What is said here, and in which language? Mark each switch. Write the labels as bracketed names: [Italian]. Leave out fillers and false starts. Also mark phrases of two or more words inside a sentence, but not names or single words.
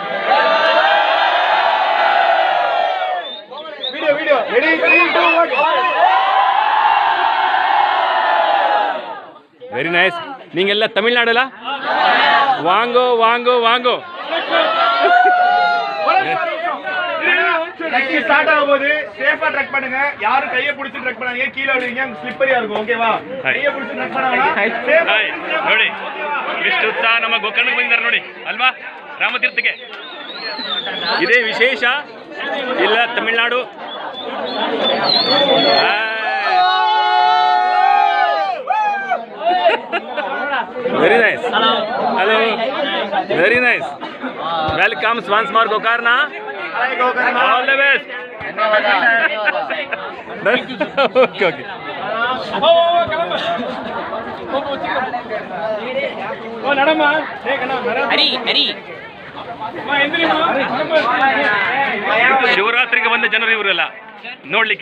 [English] very nice. [Tamil] நீங்கெல்ல தமிழ்நாடுல வாங்கோ வாங்கோ வாங்கோ. ட்ரக் ஸ்டார்ட் ஆகும்போது சேஃபா ட்ரக் பண்ணுங்க. யாரும் கையை பிடிச்சு ட்ரக் பண்ணாதீங்க, கீழ விடுவீங்க, ஸ்லிப்பரியா இருக்கும். ஓகேவா? கையை பிடிச்சு ட்ரக் பண்ணாதீங்க. [Kannada] ನೋಡಿ, ಎಷ್ಟು ಉತ್ಸಾಹ ನಮ್ಮ ಗೋಕರ್ಣಕ್ಕೆ ಬಂದಿದ್ದಾರೆ ನೋಡಿ ಅಲ್ವಾ, ರಾಮತೀರ್ಥಕ್ಕೆ. ಇದೇ ವಿಶೇಷ ಇಲ್ಲ ತಮಿಳುನಾಡು. [English] Very nice. Hello. Very nice. Welcome once more Gokarna. All the best. Okay, okay. [Kannada] ಶಿವರಾತ್ರಿಗೆ ಬಂದ ಜನರು ಇವರೆಲ್ಲ ನೋಡ್ಲಿಕ್ಕೆ.